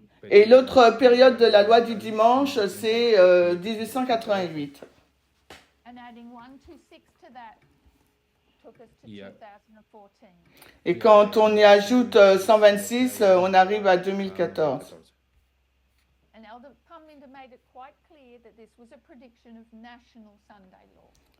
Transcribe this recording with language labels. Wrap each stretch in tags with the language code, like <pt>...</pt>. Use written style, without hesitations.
<fr>Et l'autre période de la loi du dimanche, c'est 1888.</fr> <en>And adding 126 to that took us to 2014.</en> <fr>Et quand on y ajoute 126, on arrive à 2014.</fr> <en>And Elder Pumlinder made it quite clear that this was a prediction of national Sunday law.</en>